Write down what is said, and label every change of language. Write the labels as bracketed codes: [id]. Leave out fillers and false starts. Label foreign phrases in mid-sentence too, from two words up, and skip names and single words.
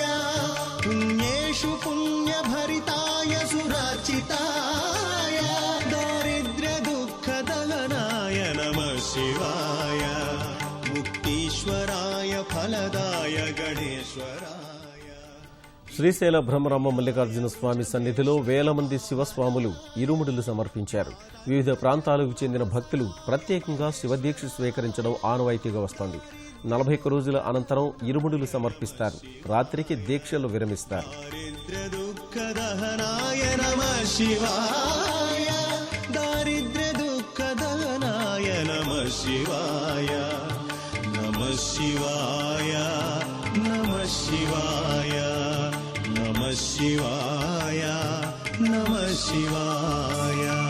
[sa] पुण्येषु पुण्यभरिताय सुरचिताय दारिद्र्यदुःखदहनाय नमः शिवाय मुक्तीश्वराय फलदाय गणेश्वराय. [te] శ్రీశైల భ్రమరాంబ మల్లికార్జున స్వామి సన్నిధిలో వేల మంది శివస్వాములు ఇరుముడులు సమర్పించారు. వివిధ ప్రాంతాలకు చెందిన భక్తులు ప్రత్యేకంగా శివదీక్ష స్వీకరించడం ఆనవాయితీగా వస్తోంది. 41 రోజుల అనంతరం ఇరుముడులు సమర్పిస్తారు. రాత్రికి దీక్షలు విరమిస్తారు. [sa] नमः शिवाय नमः शिवाय.